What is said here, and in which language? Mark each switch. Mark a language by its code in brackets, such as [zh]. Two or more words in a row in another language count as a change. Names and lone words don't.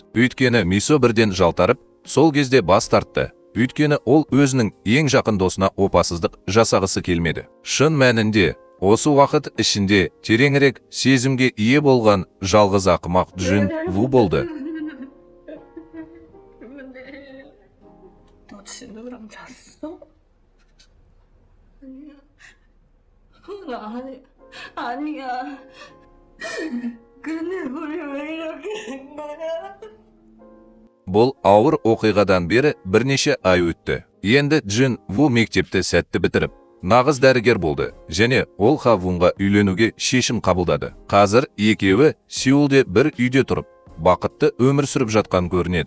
[kk] Өйткені Мисо бірден жалтарып, сол кезде бас тартты. Өйткені ол өзінің ең жақын досына опасыздық жасағысы келмеді. Шын мәнінде, осы уақыт ішінде тереңірек сезімге ие болған жалғыз ақымақ Джин Ву болды. [ko] 너랑 잤어? 아니야. 나 아니야. 근데 우리 왜 이렇게 된 거야? [kk] Бұл ауыр оқиғадан бері бірнеше ай өтті. Енді Джин Ву мектепті сәтті бітіріп, нағыз дәрігер болды және ол Ха Вунға үйленуге шешім қабылдады. Қазір екеуі Сеулде бір үйде тұрып, бақытты өмір сүріп жатқан көрінеді.